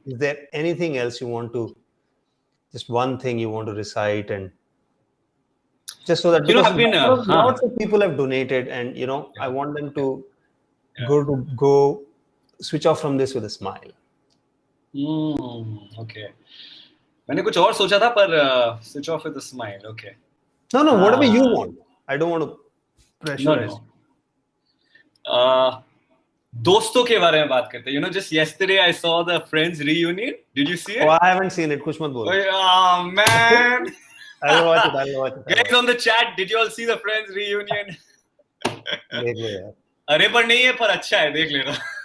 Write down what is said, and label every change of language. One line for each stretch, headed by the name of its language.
English: Is there anything else you want to? Just one thing you want to recite, and just so that lots of people have donated, and I want them to go switch off from this with a smile. Okay.
Hindi: मैंने कुछ और सोचा था पर
English: switch off with a smile. Okay. No, whatever you want. I don't want to pressurize.
Hindi: दोस्तों के बारे में बात करते हैं.
English: Just yesterday I saw the Friends reunion. Did you see it? Oh, I haven't seen it.
Hindi: कुछ मत बोलो.
English: Oh man. I'll watch it. Guys on the chat, did you all see the Friends reunion?
Hindi: देख लो यार. अरे पर नहीं है, पर अच्छा है, देख लेना.